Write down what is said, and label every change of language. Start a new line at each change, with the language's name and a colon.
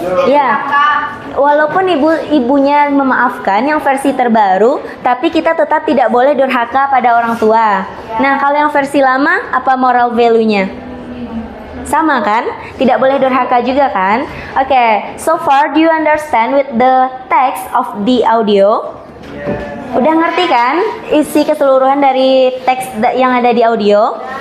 Indonesian: Ya. Walaupun ibunya memaafkan yang versi terbaru, tapi kita tetap tidak boleh durhaka pada orang tua. Nah, kalau yang versi lama, apa moral value-nya? Sama kan? Tidak boleh durhaka juga kan?
English: Oke, so far do you understand with the text of the audio?
Indonesian: Udah ngerti kan isi keseluruhan dari teks yang ada di audio?